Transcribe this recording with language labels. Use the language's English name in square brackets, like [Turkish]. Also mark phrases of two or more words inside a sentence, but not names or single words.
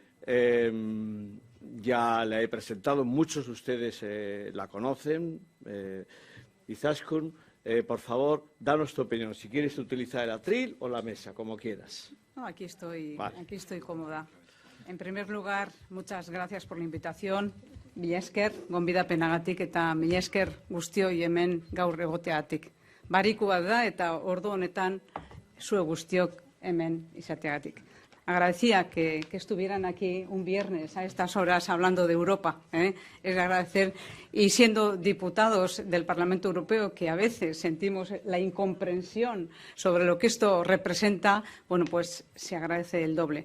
[Spanish] Ya la he presentado, muchos de ustedes la conocen. Izaskun, por favor, danos tu opinión. Si quieres utilizar el atril o la mesa, como quieras. No, aquí estoy cómoda. En primer lugar, muchas gracias por la invitación. [Basque] Mila esker, gonbidapenagatik eta mila esker guztioi hemen gaur egoteagatik. Bariku bat da eta ordu honetan zuek guztiok hemen izateagatik. [Spanish] Agradecía que estuvieran aquí un viernes a estas horas hablando de Europa. Es agradecer, y siendo diputados del Parlamento Europeo, que a veces sentimos la incomprensión sobre lo que esto representa, bueno, pues se agradece el doble.